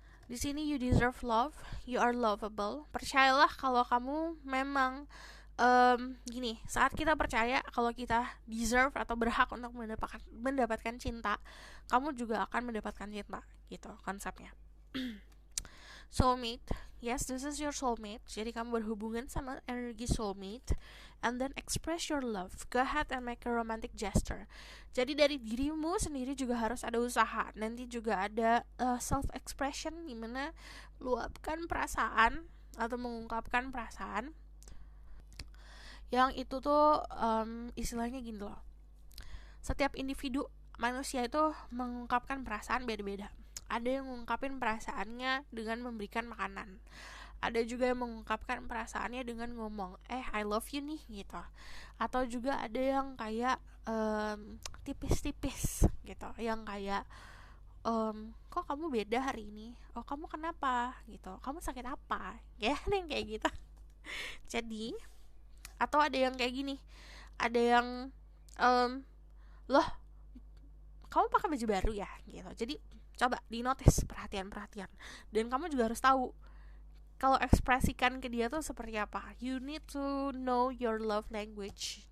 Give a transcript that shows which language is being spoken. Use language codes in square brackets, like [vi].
[id] Di sini [en] you deserve love, you are lovable. [id] Percayalah kalau kamu memang gini, saat kita percaya kalau kita deserve atau berhak untuk mendapatkan cinta, kamu juga akan mendapatkan cinta, gitu konsepnya. [en] Soulmate, yes, this is your soulmate. [id] Jadi kamu berhubungan sama energi soulmate, [en] and then express your love. Go ahead and make a romantic gesture. [id] Jadi dari dirimu sendiri juga harus ada usaha. Nanti juga ada self expression, dimana luapkan perasaan atau mengungkapkan perasaan. Yang itu tuh istilahnya gini loh. Setiap individu manusia itu mengungkapkan perasaan beda-beda. Ada yang mengungkapin perasaannya dengan memberikan makanan. Ada juga yang mengungkapkan perasaannya dengan ngomong, [en] I love you [id] nih, gitu. Atau juga ada yang kayak tipis-tipis gitu, yang kayak kok kamu beda hari ini? Oh, kamu kenapa? Gitu. Kamu sakit apa? Ya, yang kayak gitu. Jadi, atau ada yang kayak gini, ada yang loh, kamu pakai baju baru ya, gitu. Jadi coba di notice, perhatian, dan kamu juga harus tahu kalau ekspresikan ke dia tuh seperti apa. [en] You need to know your love language.